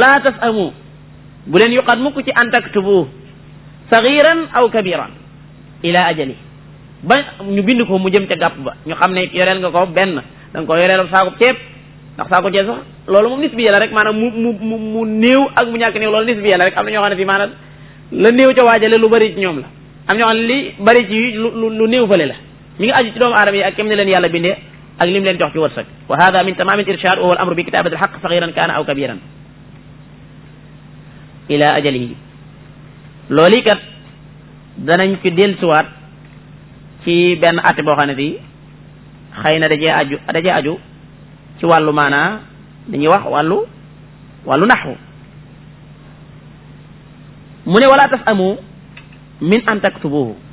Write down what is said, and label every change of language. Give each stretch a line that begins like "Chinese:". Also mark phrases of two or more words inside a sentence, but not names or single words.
Arabic: ولا تسأموا,
Wolof: bu leen yuqat mukk ci
Arabic: أن تكتبوه صغيرا أو كبيرا إلى أجله,
Wolof: ba ñu bind ko mu jëm ca gàpp ba ñu xam ne yoreel nga ko benn da nga ko yoreel saako ceeb, ndax saako ceeb sax loolu moom nisbiya la rek, maanaam mu néew ak mu ñàkk néew loolu nisbiya la rek. am na ñoo xam ne fii maanaam la néew ca waajale lu bari ci ñoom la, am ñoo xam ne li bari ci lu néew fële la. mi ngi aju ci doomu aadama yi ak kem ne leen yàlla bindee ak lim leen jox ci wërsëg wa
Arabic: هذا من تمام الإرشاد وهو الأمر بكتابة الحق صغيرا كان أو كبيرا إلى أجله
Wolof: loolu kat danañ fi dellusiwaat ci benn atte boo xam ne bi xëy na dajee aju ci wàllu maanaa dañuy wax wàllu naxwu mu ne
Arabic: ولا تسأموا من أن تكتبوه